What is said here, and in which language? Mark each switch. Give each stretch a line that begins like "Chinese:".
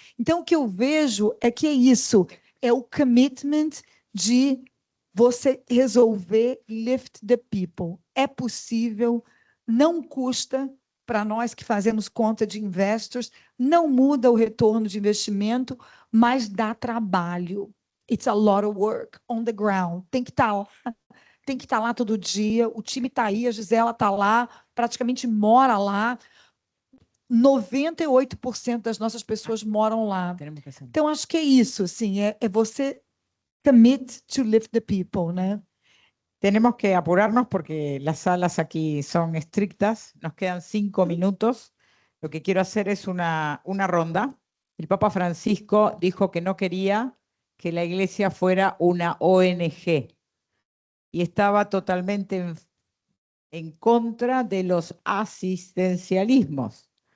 Portuguese: Então, o que eu vejo é que é isso, é o commitment de você resolver
English: lift the people.
Portuguese: É possível, não custa para nós que fazemos conta de investors, não muda o retorno de investimento, mas dá trabalho.
English: It's a lot of work on the ground.
Portuguese: Tem que estar lá todo dia, o time está aí, a Gisela está lá, praticamente mora lá. 98% das nossas pessoas moram lá. Então, acho que é isso, assim, é você
English: commit to lift the people,
Portuguese: né?
Spanish: Tenemos que apurarnos porque las salas aquí son estrictas. Nos quedan 5 minutos. Lo que quiero hacer es una ronda. El Papa Francisco dijo que no quería que la iglesia fuera una ONG y estaba totalmente en contra de los asistencialismos.